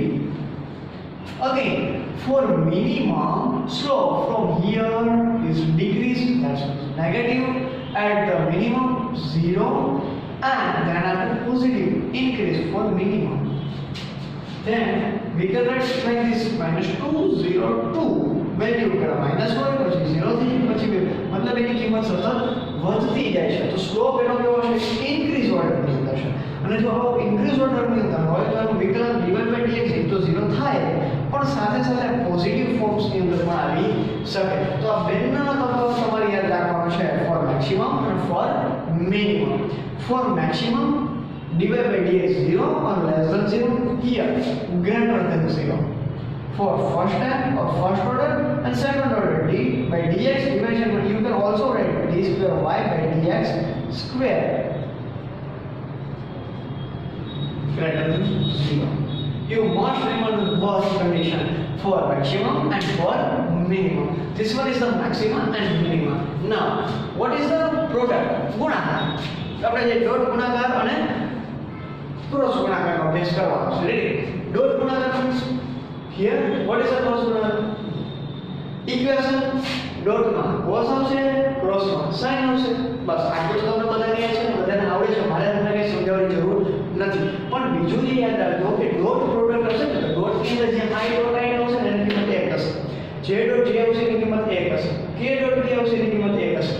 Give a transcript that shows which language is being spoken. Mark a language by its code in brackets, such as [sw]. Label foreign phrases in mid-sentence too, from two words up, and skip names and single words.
[en] Again, for minimum, slope from here is decrease, that's negative, at the minimum 0 and then after positive increase for minimum. Then we can write like this minus 2 0 2 [gu] વેલ્યુ કરે માઈનસ હોય પછી 0 થઈ જાય પછી મતલબ એની કિંમત સતત વધતી જાય છે. તો સ્લોપ એનો કેવો છે? [en] increase order [gu] અંદર છે. અને જો આવો [en] increase order [gu] અંદર હોય તો એનું વિકલન [en] dy by dx [gu] તો 0 થાય પણ સાથે સાથે [en] positive forms [gu] અંદર પણ આવી શકે. તો આ બેના તફાવત તમારે યાદ રાખવાનો છે [en] for maximum [gu] અને [en] for minimum. for maximum dy by dx 0 or less than 0, here greater than 0. For first time or first order and second order d by dx division, you can also write d square y by dx square greater than 0. You must remember both condition for maximum and for minimum. This one is the maximum and minimum. Now, what is the product? [gu] ગુણાકાર. આપણે જે ડોટ ગુણાકાર અને ક્રોસ ગુણાકારનો અભ્યાસ કરવાનો છે. [en] રેડી? ડોટ ગુણાકાર means here what is the cross product? Equation dot [gu] માં cos આવશે, cross માં sin આવશે. બસ આટલું તમને બધાને યાદ છે, બધાને આવડે છે, મારે તમને કઈ સમજાવવાની જરૂર નથી. પણ બીજું જે યાદ રાખજો કે [en] dot product [gu] હશે ને તો ડોટ ની અંદર જે i ડોટ i આવશે ને એની કિંમત 1 હશે. j ડોટ j આવશે એની કિંમત 1 હશે. k ડોટ k આવશે એની કિંમત 1 હશે.